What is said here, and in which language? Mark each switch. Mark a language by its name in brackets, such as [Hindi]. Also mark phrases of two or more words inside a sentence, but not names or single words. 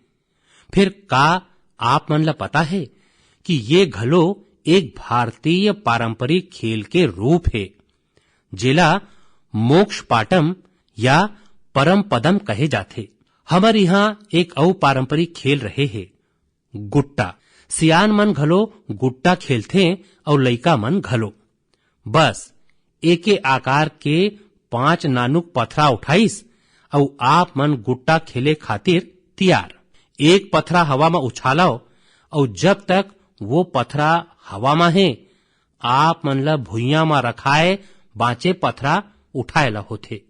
[Chhattisgarhi] फिर का आप मन ला पता है कि ये घलो एक भारतीय पारंपरिक खेल के रूप है, जेला मोक्ष पाटम या परम पदम कहे जाते। हमारे यहाँ एक और पारंपरिक खेल रहे है, गुट्टा। सियान मन घलो गुट्टा खेलते और लइका मन घलो। बस एके आकार के 5 नानुक पथरा उठाइस और आप मन गुट्टा खेले खातिर तैयार। एक पथरा हवा में उछालाओ और जब तक वो पथरा हवा में है, आप मन ला भुइया में रखाए बाँचे पथरा उठाए ला होथे।